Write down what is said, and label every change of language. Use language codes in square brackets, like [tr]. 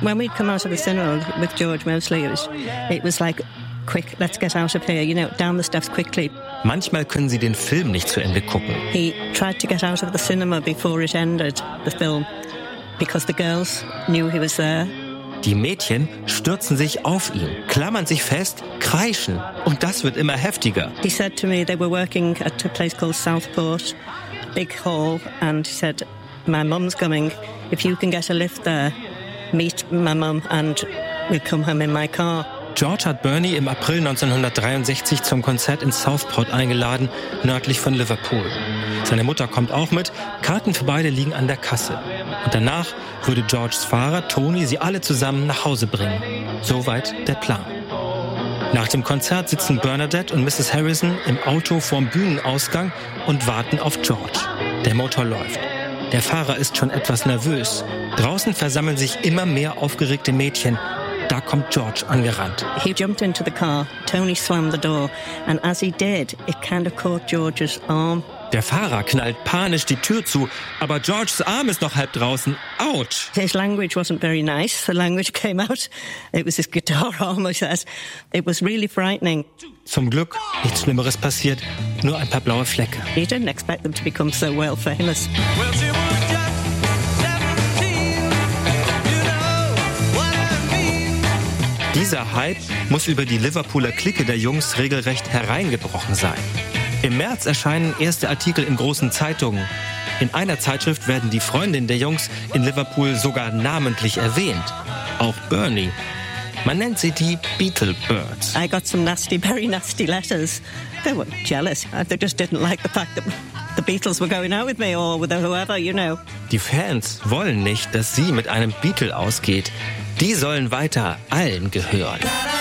[en] When we'd come out of the cinema with George mostly, it was like, quick, let's get out of here, you know, down the steps quickly. [de] Manchmal können sie den Film nicht zu Ende gucken. [en] He tried to get out of the cinema before it ended, the film, because the girls knew he was there. [de] Die Mädchen stürzen sich auf ihn, klammern sich fest, kreischen. Und das wird immer heftiger. [en] He said to me, they were working at a place called Southport, big hall, and he said, my mum's coming. If you can get a lift there, meet my mum and we'll come home in my car. [de] George hat Bernie im April 1963 zum Konzert in Southport eingeladen, nördlich von Liverpool. Seine Mutter kommt auch mit, Karten für beide liegen an der Kasse. Und danach würde Georges Fahrer Tony sie alle zusammen nach Hause bringen. Soweit der Plan. Nach dem Konzert sitzen Bernadette und Mrs. Harrison im Auto vorm Bühnenausgang und warten auf George. Der Motor läuft. Der Fahrer ist schon etwas nervös. Draußen versammeln sich immer mehr aufgeregte Mädchen. Da kommt George angerannt. [en] He jumped into the car. Tony swam the door. And as he did, it kind of caught George's arm. [de] Der Fahrer knallt panisch die Tür zu, aber Georges Arm ist noch halb draußen. [en] Ouch! His language wasn't very nice. The language came out. It was his guitar arm, he says. It was really frightening. [de] Zum Glück nichts Schlimmeres passiert, nur ein paar blaue Flecke. [en] He didn't expect them to become so world famous. Well, she was just 17, you know what I mean. [de] Dieser Hype muss über die Liverpooler Clique der Jungs regelrecht hereingebrochen sein. Im März erscheinen erste Artikel in großen Zeitungen. In einer Zeitschrift werden die Freundinnen der Jungs in Liverpool sogar namentlich erwähnt. Auch Bernie. Man nennt sie die Beatle Birds. [en] I got some nasty, very nasty letters. They were jealous. They just didn't like the fact that the Beatles were going out with me or with whoever, you know. [de] Die Fans wollen nicht, dass sie mit einem Beatle ausgeht. Die sollen weiter allen gehören.